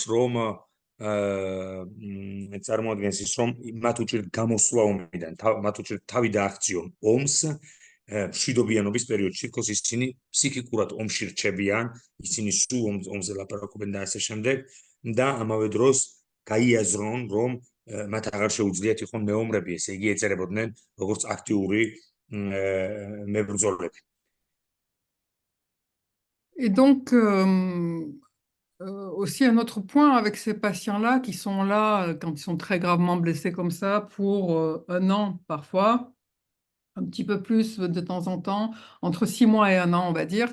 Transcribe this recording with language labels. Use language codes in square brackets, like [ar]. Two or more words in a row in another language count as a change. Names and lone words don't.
[ka] ის რომ მათ უჭირთ გამოსვლა ომიდან, მათ უჭირთ თავი დააღწიონ ომს მშვიდობიანობის პერიოდში, თქოს ისინი ფსიქიკურად ომში რჩებიან, ისინი სულ ომზე ლაპარაკობენ და ასე შემდეგ და ამავე დროს გაიაზრონ, რომ მათ აღარ შეუძლიათ იყვნენ მეომრები, ესე იგი ეწერებოდნენ როგორც აქტიური მებრძოლები. [fr] Et donc, aussi un autre point avec ces patients-là qui sont là quand ils sont très gravement blessés comme ça pour un an parfois, un petit peu plus de temps en temps, entre 6 mois et un an, on va dire.